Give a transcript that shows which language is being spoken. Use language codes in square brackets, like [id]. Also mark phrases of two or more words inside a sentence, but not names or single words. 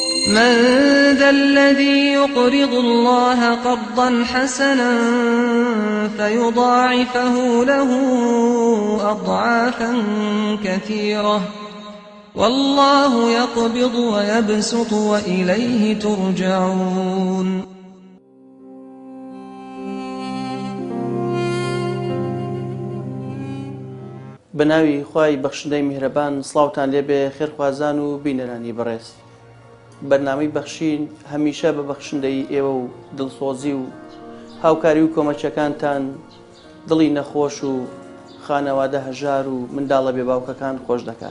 [ar] من ذا الذي يقرض الله قرضا حسنا فيضاعفه له أضعافا كثيرة والله يقبض ويبسط وإليه ترجعون. [ckb] بناوی خوای بەخشندەی میهرەبان سڵاوتان لێبێ خێرخوازان و بینەرانی بەڕێز. بەرنامەی بەخشین هەمیشە بە بەخشندەی ئێوە و دڵسۆزی و هاوکاری و کۆمەچەکانتان دڵی نەخۆش و خانەوادە هەژار و منداڵە بێباوکەکان خۆش دەکات.